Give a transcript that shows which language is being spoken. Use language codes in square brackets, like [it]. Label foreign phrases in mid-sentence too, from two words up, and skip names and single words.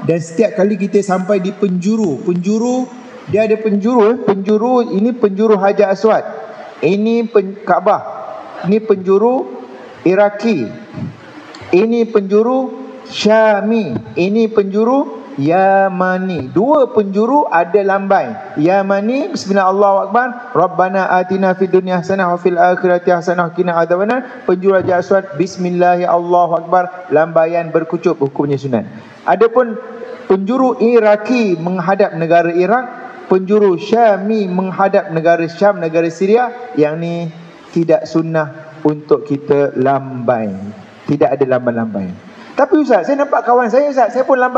[ms] Dan setiap kali kita sampai di penjuru, dia ada penjuru ini penjuru Hajar Aswad, ini Kaabah, ini penjuru Iraki, ini penjuru Syami, ini penjuru Yamani. Dua penjuru ada lambai. Yamani, [ar] بسم الله الله أكبر ربنا آتنا في الدنيا حسنة وفي الآخرة حسنة وقنا عذاب النار. [ms] Penjuru Hajar Aswad, [ar] بسم الله الله أكبر, [ms] lambaian berkucup, hukumnya sunat. Adapun penjuru Iraki menghadap negara Iraq, penjuru Syami menghadap negara Syam, negara Syria, yang ni tidak sunnah untuk kita lambai. Tidak ada lambai-lambai. Tapi Ustaz, saya nampak kawan saya Ustaz, saya pun lambai.